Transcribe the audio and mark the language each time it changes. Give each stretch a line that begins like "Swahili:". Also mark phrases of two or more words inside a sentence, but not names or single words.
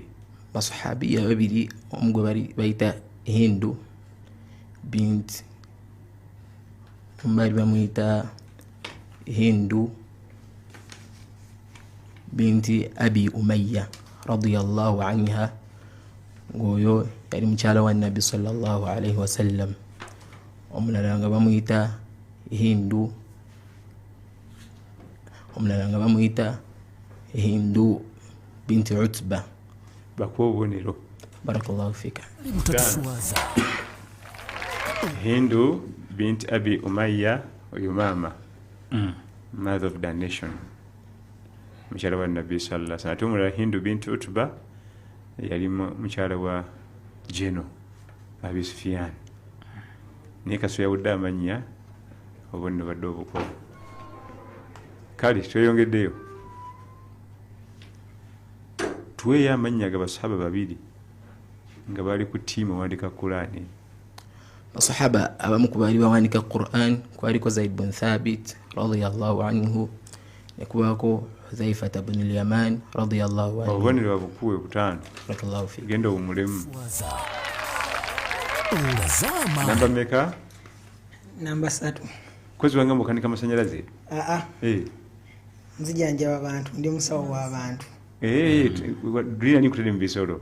Ganda: basahabiya babiri omugwe bali bayita Hindu bint bali bamuyita Hindu binti Abi Umayya
Arabic: رضي الله عنها,
Ganda: ngoyo yali mukyala wa Nabi
Arabic: صلى الله عليه وسلم.
Ganda: Omulala nga bamuyita Hindu, omulala nga bamuyita Hindu binti Utba. Bakobonero.
Arabic: بارك الله فيك.
Ganda: Hindu binti Abi Umayya oyo mama,
English: mother of the nation,
Ganda: mukyala wa Nabi
Arabic: صلى الله عليه وسلم.
Ganda: Omulala Hindu binti Utba yali mukyala wa Jeno Abi Sufyan. Naye kaso yawudde amannya obonne badde obuko. Kale tweyongeddeyo tuweeyo amannya ga basahaba babiri nga bali ku ttiimu ewandika Qur'ani. Basahaba abamu ku baali bawandiika Qur'an kwaliko Zaid bin Thabit
Arabic: رضي الله عنه,
Ganda: ne kubaako Hudhaifa bin al-Yaman
Arabic: رضي الله عنه.
Ganda: Obubonero babukuwe butaano.
Arabic: بارك الله فيك.
Ganda: Genda obumulemu. Namba meka? Namba 3. Kozi wange mukanika amasanyalaze? Nzijanjaba abantu, ndi musawo w'abantu. Lulina ni kutadde mu bisolo?